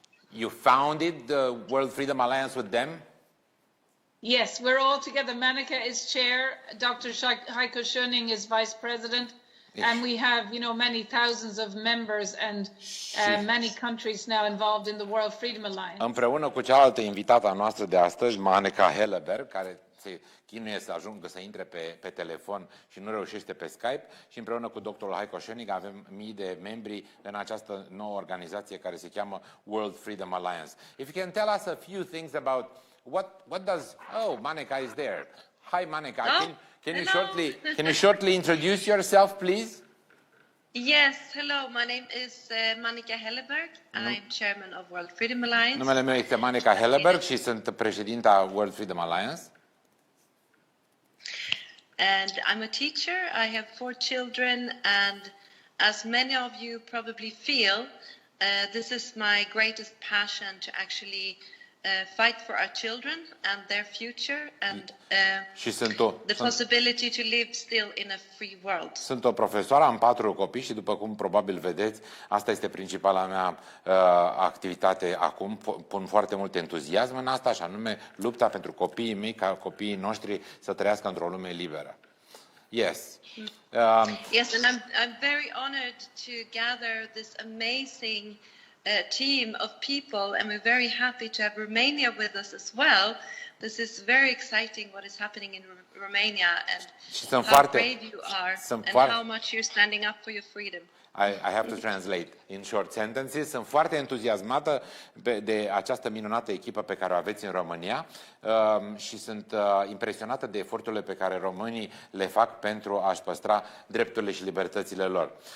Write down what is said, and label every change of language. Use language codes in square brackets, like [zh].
[en] You founded the World Freedom Alliance with them? Yes, we're all together. Maneka is chair, Dr. Heiko Schöning is vice president, and we have, many thousands of members and many countries now involved in the World Freedom Alliance. [ro] Împreună cu cealaltă invitată a noastră de astăzi, Maneka Helleberg, care se chinuie să intre pe telefon și nu reușește pe Skype, și împreună cu doctorul Heiko Schöning avem mii de membri în această nouă organizație care se cheamă World Freedom Alliance. [en] If you can tell us a few things about what does... Oh, Maneka is there. Hi, Maneka. Can you shortly introduce yourself, please? Yes, hello. My name is Maneka Helleberg. I'm chairman of World Freedom Alliance. [ro] Numele meu este Maneka Helleberg și sunt președinta World Freedom Alliance. [en] And I'm a teacher. I have 4 children, and as many of you probably feel, this is my greatest passion to actually fight for our children and their future and the possibility to live still in a free world. [ro] Sunt o profesoară, am 4 copii și, după cum probabil vedeți, asta este principala mea activitate acum. Pun foarte mult entuziasm în asta, și anume lupta pentru copiii mei, ca copiii noștri să trăiască într-o lume liberă. [en] Yes. Yes, and I'm very honored to gather this amazing team of people, and we're very happy to have Romania with us as well. This is very exciting what is happening in Romania, and how brave you are, and how much you're standing up for your freedom. I have to translate in short sentences. [ro] Sunt foarte entuziasmată de această minunată echipă pe care o aveți în România și sunt impresionată de eforturile pe care românii le fac pentru a-și păstra drepturile și libertățile lor.